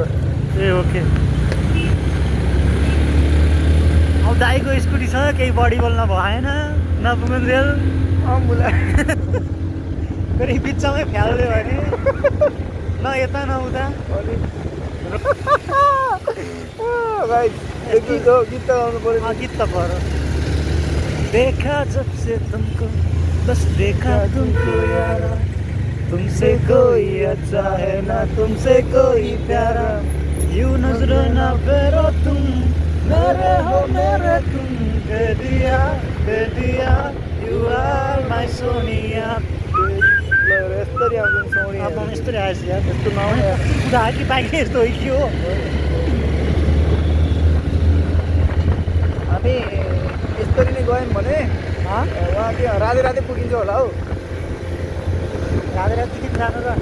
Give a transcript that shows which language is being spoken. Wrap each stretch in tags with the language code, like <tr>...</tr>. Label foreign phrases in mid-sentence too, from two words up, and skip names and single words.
<ne>ओके अब दाइको स्कुटी छ केही बडी बोल्न भएन नपुगुन्जेल मुला फेरि बिचमै फ्याल्यो भने न यता न उता भाइ गीत त गाउनु पर्यो। गीत त पऱ्यो।</ne> <hi>देखा जब से तुमको बस देखा तुमको यारा तुमसे कोई अच्छा है ना तुमसे कोई प्यारा यूं नजर ना फेरो तुम मेरे हो मेरे तुम कह दिया</hi> <en>you are my</en> <hi>सोनिया</hi> <ne>आउँछ नि सौडी अब यस्तो आएछ यार यस्तो नआउने यार कुरा कि बाइक यस्तो हो कि हो हामी यसरी नै गयौँ भने वहाँ त्यो राधे राधे पुगिन्छ होला हौ राधे राधे किन जानु र</ne>